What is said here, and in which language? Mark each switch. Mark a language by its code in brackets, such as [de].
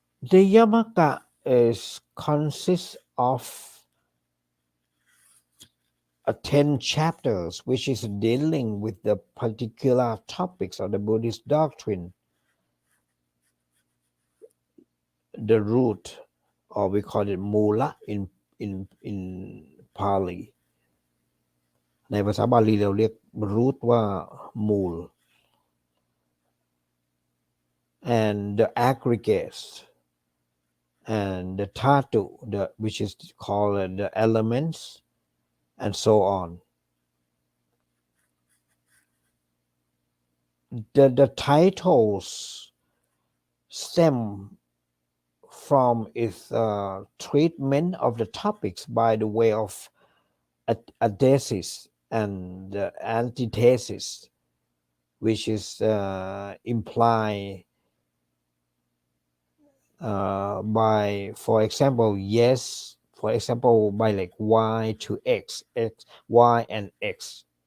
[en] The Yamaka consists of 10 chapters, which is dealing with the particular topics of the Buddhist doctrine, the root, or we call it Mula in Pali. [th] ในภาษาบาลีเราเรียก root ว่า มูล [en] and the aggregates and the dhatu, which is called the elements, and so on. The titles stem from its treatment of the topics by the way of athesis and antithesis, which is implied by, for example, yes, for example, by like y to x, y and x.